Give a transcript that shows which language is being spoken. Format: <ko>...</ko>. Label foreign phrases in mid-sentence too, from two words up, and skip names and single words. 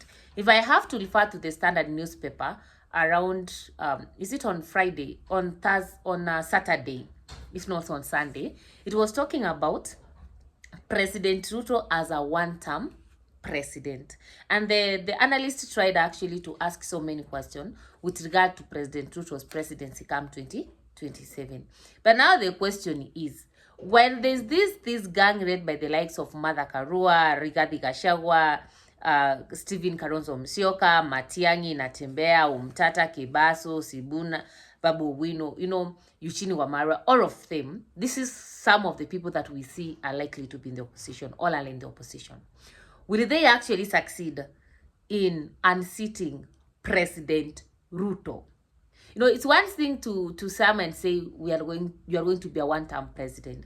<en>If I have to refer to the Standard newspaper around is it on Friday, on Saturday, if not on Sunday, it was talking about President Ruto as a one-term president. And the analyst tried actually to ask so many questions with regard to President Ruto's presidency come 2027. But now the question is, when there's this gang led by the likes of Martha Karua, Rigathi Gachagua, Stephen Kalonzo Musyoka, Matiang'i, Natembeya, Umtata, Kebaso, Sibuna, Babu Wino, you know, Eugene Wamalwa, all of them, this is some of the people that we see are likely to be in the opposition, all are in the opposition. Will they actually succeed in unseating President Ruto? You know, it's one thing to some and say you are going to be a one-term president.</en>